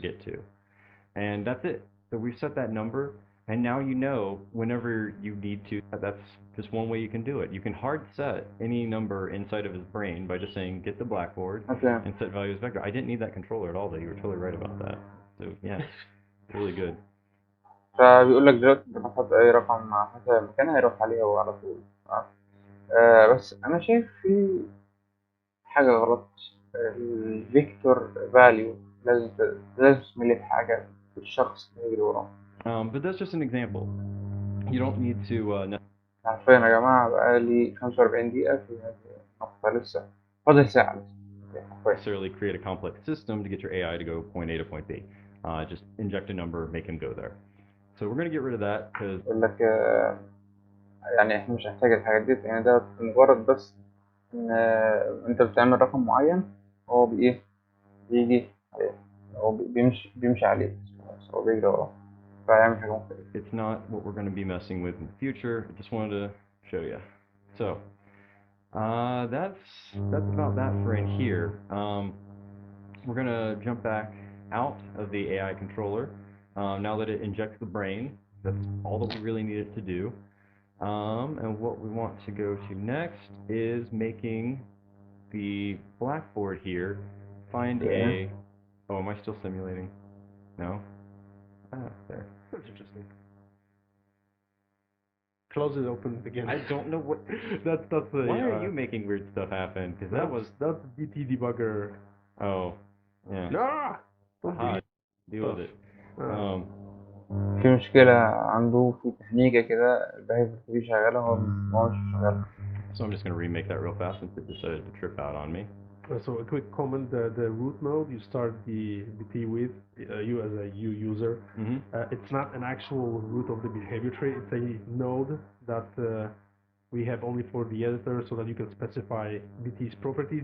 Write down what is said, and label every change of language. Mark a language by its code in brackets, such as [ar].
[en] get to. And that's it. So we've set that number, and now you know whenever you need to, that's just one way you can do it. You can hard set any number inside of his brain by just saying get the Blackboard Okay. and set value as vector. I didn't need that controller at all, though. You were totally right about that. So yeah, really good. [ar] فبيقول لك دلوقتي انت بتحط اي رقم حسب المكان هيروح عليه هو على طول. بس انا شايف في حاجة غلط. الفيكتور فاليو لازم تسمي حاجة الشخص اللي يجري وراه. [en] But that's just an example. You don't need to [ar] عارفين يا جماعة بقالي 45 دقيقة في هذه النقطة لسه فاضل ساعة لسه. [en] necessarily create a complex system to get your AI to go point A to point B. Just inject a number, make him go there. So we're going to get rid of that because [ar] يقول لك يعني احنا مش هنحتاج الحاجات دي يعني ده مجرد بس ان انت بتعمل رقم معين هو بيجي عليه هو بيمشي عليه هو بيجري وراه فيعمل حاجة مختلفة. [en] it's not what we're going to be messing with in the future. I just wanted to show you. So that's about that for in here. We're going to jump back out of the AI controller. Now that it injects the brain, that's all that we really need it to do. And what we want to go to next is making the Blackboard here find Okay. oh, am I still simulating? No? There. That's interesting. Close it, open it again. I don't know what. that's the. Why are you making weird stuff happen? Because that's BT debugger. Oh, yeah. Ah! Aha, deal with it. [ar] في مشكلة عنده في تهنيجة كده البيهايفر دي شغالة هو مش شغال. [en] So I'm just going to remake that real fast since it decided to trip out on me. So a quick comment: the root node you start the BT with, you as a user. Mm-hmm. It's not an actual root of the behavior tree. It's a node that we have only for the editor so that you can specify BT's properties.